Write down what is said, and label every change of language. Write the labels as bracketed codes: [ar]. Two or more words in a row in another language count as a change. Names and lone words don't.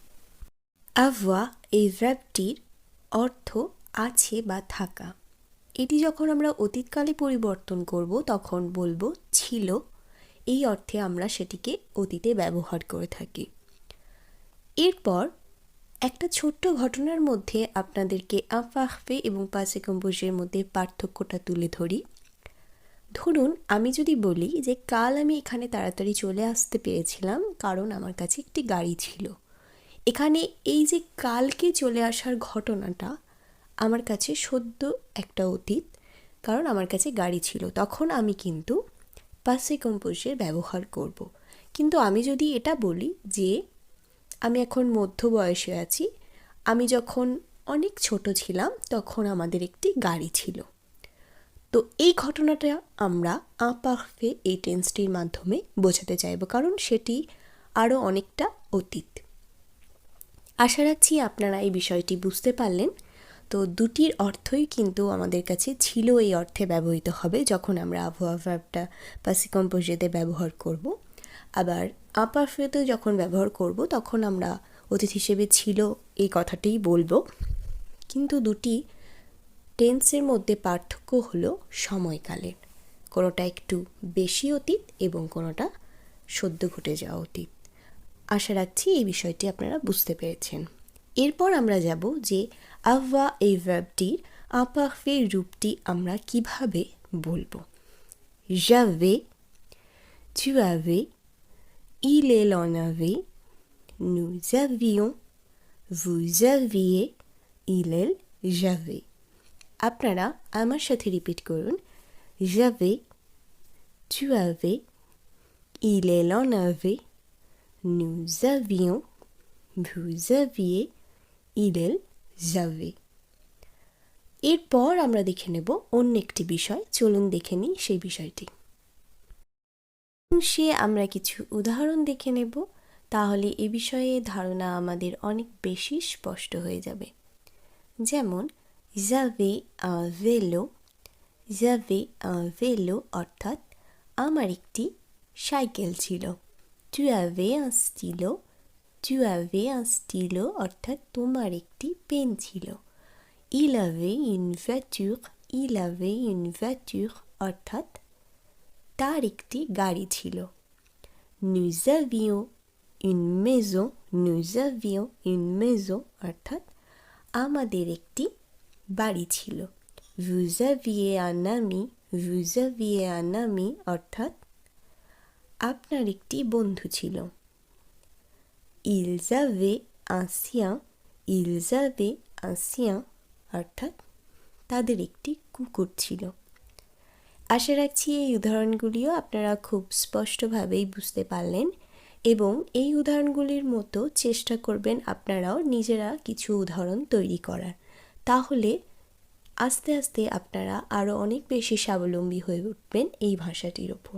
[bn] avoir এই ভার্বটির অর্থ আছে বা থাকা। এটি যখন আমরা অতীতকালে পরিবর্তন করব তখন বলবো ছিল, এই অর্থে আমরা সেটিকে অতীতে ব্যবহার করে থাকি। এরপর একটা ছোট্ট ঘটনার মধ্যে আপনাদেরকে imparfait এবং [fr] passé composé [bn] মধ্যে পার্থক্যটা তুলে ধরি। ধরুন আমি যদি বলি যে কাল আমি এখানে তাড়াতাড়ি চলে আসতে পেরেছিলাম কারণ আমার কাছে একটি গাড়ি ছিল। এখানে এই যে কালকে চলে আসার ঘটনাটা আমার কাছে সদ্য একটা অতীত, কারণ আমার কাছে গাড়ি ছিল। তখন আমি কিন্তু [fr] passé composé [bn] ব্যবহার করব। কিন্তু আমি যদি এটা বলি যে আমি এখন মধ্য বয়সে আছি, আমি যখন অনেক ছোট ছিলাম তখন আমাদের একটি গাড়ি ছিল, তো এই ঘটনাটা আমরা imparfait এই টেন্সটির মাধ্যমে বোঝাতে চাইব, কারণ সেটি আরও অনেকটা অতীত। আশা রাখছি আপনারা এই বিষয়টি বুঝতে পারলেন। তো দুটির অর্থই কিন্তু আমাদের কাছে ছিল এই অর্থে ব্যবহৃত হবে যখন আমরা avoir ভার্বটা [fr] passé composé [bn] তে ব্যবহার করব। আবার imparfait যখন ব্যবহার করব তখন আমরা অতীত হিসেবে ছিল এই কথাটিই বলবো। কিন্তু দুটি টেন্সের মধ্যে পার্থক্য হলো সময়কালের, কোনোটা একটু বেশি অতীত এবং কোনোটা সদ্য ঘটে যাওয়া অতীত। আশা রাখছি এই বিষয়টি আপনারা বুঝতে পেরেছেন। এরপর আমরা যাব যে avoir এই ভার্বটির imparfait রূপটি আমরা কিভাবে বলবো। [fr] j'avais, tu avais, il elle en avait, nous avions, vous aviez, il elle j'avais। [bn] আপনারা আমার সাথে রিপিট করুন। [fr] j'avais, tu avais, il elle en avait, nous avions, vous aviez, il elle j'avais। [bn] এরপর আমরা দেখে নেব অন্য একটি বিষয়। চলুন দেখে নিই সেই বিষয়টি। সে আমরা কিছু উদাহরণ দেখে নেব, তাহলে এ বিষয়ে ধারণা আমাদের অনেক বেশি স্পষ্ট হয়ে যাবে। [fr] যেমন j'avais un vélo, j'avais un vélo [bn] অর্থাৎ আমার একটি সাইকেল ছিল। [fr] tu avais un stylo, tu avais un stylo [bn] অর্থাৎ তোমার একটি পেন ছিল। [fr] il avait une voiture, il avait une voiture [bn] অর্থাৎ তার একটি গাড়ি ছিল। [fr] nous avions une maison, nous avions une maison [bn] অর্থাৎ আমাদের একটি বাড়ি ছিল। [fr] vous aviez un ami, vous aviez un ami [bn] অর্থাৎ আপনার একটি বন্ধু ছিল। [fr] ils avaient un chien, ils avaient un chien [bn] অর্থাৎ তাদের একটি কুকুর ছিল। আশা রাখছি এই উদাহরণগুলিও আপনারা খুব স্পষ্টভাবেই বুঝতে পারলেন, এবং এই উদাহরণগুলির মতো চেষ্টা করবেন আপনারাও নিজেরা কিছু উদাহরণ তৈরি করার। তাহলে আস্তে আস্তে আপনারা আরও অনেক বেশি স্বাবলম্বী হয়ে উঠবেন এই ভাষাটির ওপর।